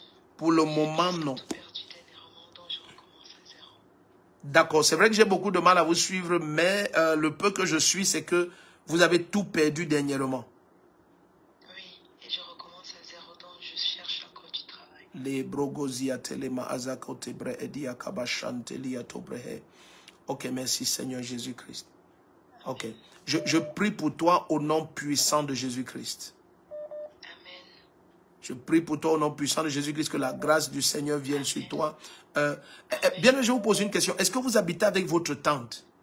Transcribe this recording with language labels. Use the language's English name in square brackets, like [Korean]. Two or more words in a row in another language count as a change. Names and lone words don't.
[French] Pour le moment, non. J'ai perdu dernièrement, donc je recommence à zéro. D'accord, c'est vrai que j'ai beaucoup de mal à vous suivre, mais le peu que je suis, c'est que vous avez tout perdu dernièrement. Oui, et je recommence à zéro, donc je cherche encore du travail. Les brogozia telema azakotebre edia kabashantelia tobrehe. Ok, merci Seigneur Jésus-Christ. Ok, je prie pour toi au nom puissant de Jésus-Christ. Amen. Je prie pour toi au nom puissant de Jésus-Christ, que la grâce du Seigneur vienne sur toi. Bien, je vais vous poser une question. Est-ce que vous habitez avec votre tante?